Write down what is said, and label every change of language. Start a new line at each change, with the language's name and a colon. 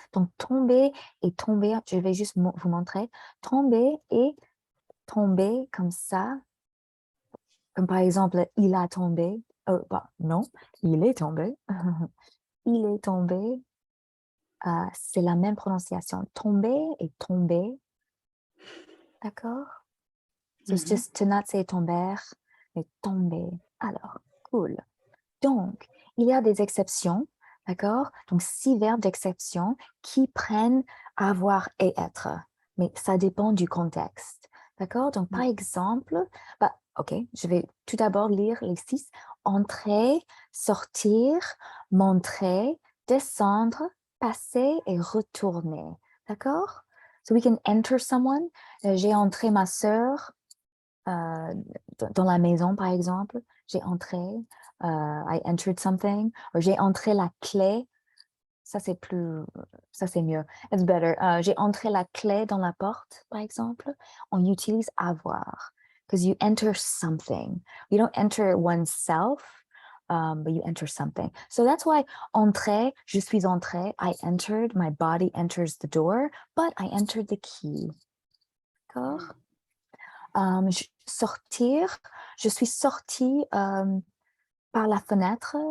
French: Donc, tomber et tomber, je vais juste vous montrer. Tomber et tomber comme ça. Comme par exemple, il a tombé. Non, il est tombé. Il est tombé. C'est la même prononciation. Tomber et tomber. D'accord?
English: So it's just to not say tomber,
French: mais tomber. Alors, cool. Donc, il y a des exceptions, d'accord? Donc, 6 verbes d'exception qui prennent avoir et être. Mais ça dépend du contexte, d'accord? Donc, par exemple, OK, je vais tout d'abord lire les 6. Entrer, sortir, montrer, descendre, passer et retourner, d'accord?
English: So we can enter someone.
French: J'ai entré ma sœur dans la maison, par exemple. J'ai entré.
English: I entered something.
French: Ou j'ai entré la clé. Ça, c'est mieux.
English: It's better.
French: J'ai entré la clé dans la porte, par exemple. On utilise avoir.
English: Because you enter something. You don't enter oneself, but you enter something. So that's why entrer,
French: je suis entré.
English: I entered. My body enters the door, but I entered the key.
French: D'accord? Sortir, je suis sortie par la fenêtre.